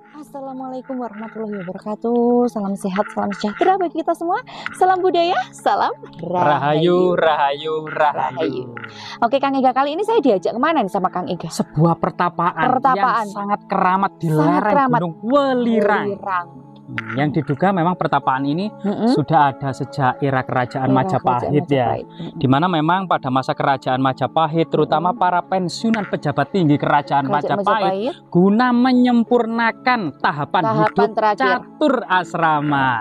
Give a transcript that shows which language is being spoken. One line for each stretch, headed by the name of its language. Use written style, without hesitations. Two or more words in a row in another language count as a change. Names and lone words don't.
Arabic: السلام عليكم ورحمة الله وبركاته.
Indonesian: Salam sehat, salam sejahtera bagi kita semua. Salam budaya, salam
Javanese: Rahayu, rahayu, rahayu.
Indonesian: Oke, Kang Ega, kali ini saya diajak kemana nih sama Kang Ega? Sebuah pertapaan yang sangat keramat di lereng Gunung Welirang. Yang diduga memang pertapaan ini sudah ada sejak era kerajaan Majapahit ya. Dimana memang pada masa kerajaan Majapahit, terutama para pensiunan pejabat tinggi kerajaan Majapahit, guna menyempurnakan tahapan hidup catur asrama.